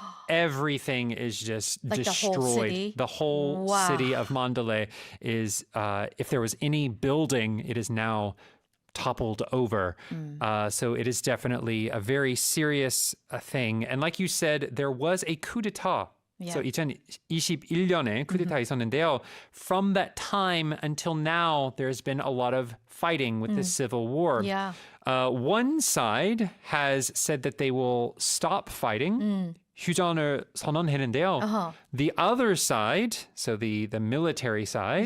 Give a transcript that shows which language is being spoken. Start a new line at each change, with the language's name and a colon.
English: Everything is just Like destroyed. the whole city? The whole Wow. city of Mandalay is, if there was any building, it is now toppled over. So it is definitely a very serious thing. And like you said, there was a coup d'etat.
Korean: So 2021년에 쿠데타 있었는데요.
English: From that time until now, there's been a lot of fighting with this civil war. Yeah. One side has said that they will stop fighting.
Korean: 휴전을 선언했는데요.
English: The other side, so the military side,